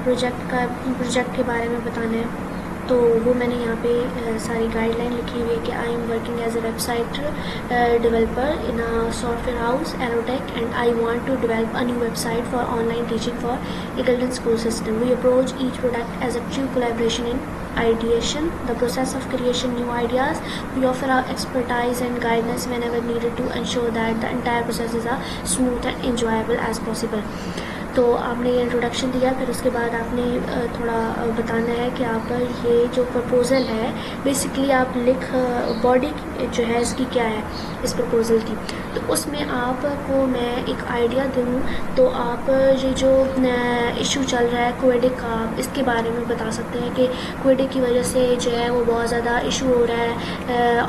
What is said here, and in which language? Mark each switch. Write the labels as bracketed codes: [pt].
[ur] Project کے بارے میں بتانا ہے. تو وہ میں نے یہاں پہ ساری گائیڈ لائن لکھی ہوئی ہے کہ [en] I am working as a website developer in software house ایروٹیک and I want to develop a new website for online teaching for a golden school system. We approach each product as a true collaboration in ideation, the process of creation new ideas. We offer our expertise and guidance whenever needed to ensure that the entire process is as smooth and enjoyable as possible. [ur] تو آپ نے یہ introduction دیا. پھر اس کے بعد آپ نے تھوڑا بتانا ہے کہ آپ یہ جو پرپوزل ہے بیسکلی آپ باڈی جو ہے اس کی کیا ہے اس پرپوزل کی. تو اس میں آپ کو میں ایک آئیڈیا دوں تو آپ یہ جو ایشو چل رہا ہے کووڈ کا اس کے بارے میں بتا سکتے ہیں کہ کووڈ کی وجہ سے جو ہے وہ بہت زیادہ ایشو ہو رہا ہے.